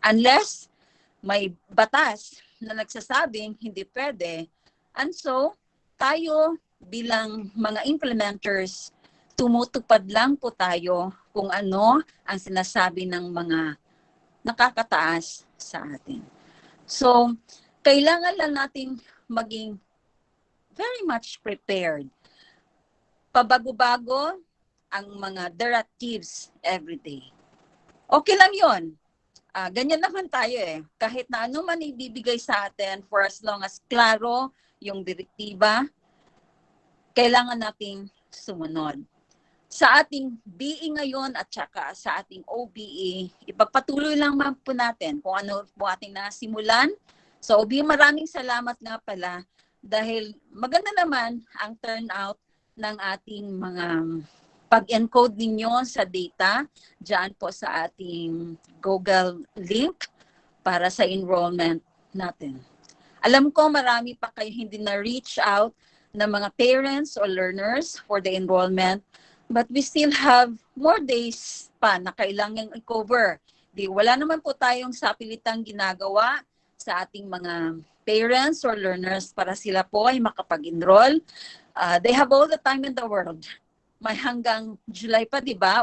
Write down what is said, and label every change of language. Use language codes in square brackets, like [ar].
[tl] Unless may batas na nagsasabing hindi pwede. And so, tayo bilang mga implementers, tumutupad lang po tayo kung ano ang sinasabi ng mga nakakataas sa atin. So, kailangan lang nating maging [en] very much prepared. [tl] Pabago-bago ang mga directives everyday. Okay lang yon. Ganyan naman tayo eh. Kahit na ano man ibibigay sa atin, for as long as klaro yung direktiba, kailangan nating sumunod. Sa ating BE ngayon at saka sa ating OBE, ipagpatuloy lang po natin kung ano po ating nasimulan. So OBE, maraming salamat nga pala dahil maganda naman ang turnout ng ating mga pag-encode ninyo sa data dyan po sa ating Google link para sa enrollment natin. Alam ko marami pa kayo hindi na-reach out ng mga parents or learners for the enrollment, [en] but we still have more days [tl] pa na kailangang i-cover. Wala naman po tayong sapilitang ginagawa sa ating mga parents or learners para sila po ay makapag-enroll. [en] They have all the time in the world. [tl] May hanggang July pa, di ba?